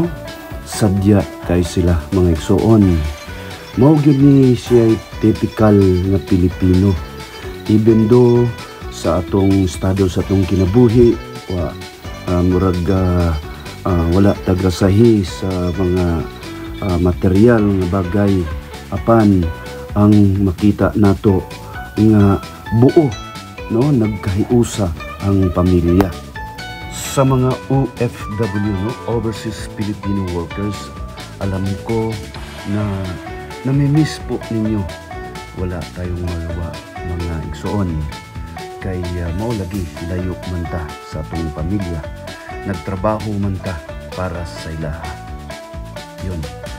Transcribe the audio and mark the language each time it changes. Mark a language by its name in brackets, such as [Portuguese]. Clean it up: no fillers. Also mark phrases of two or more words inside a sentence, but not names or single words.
[Cebuano] Sadya kay sila mga igsoon. Mao gyud ni siya typical nga Pilipino. [English] Even though [Cebuano] sa atong estado sa atong kinabuhi wala tagrasahi sa mga material nga bagay, apan ang makita nato nga buo, no, nagkahiusa ang pamilya. Sa mga OFW, no, [English] Overseas Filipino Workers, [Filipino] alam ko na namimiss po ninyo. Wala tayong magawa [Cebuano] mga igsoon. Kay maulagi layo man ta sa atong pamilya. Nagtrabaho man ta para sa ilaha. [Filipino] Yun.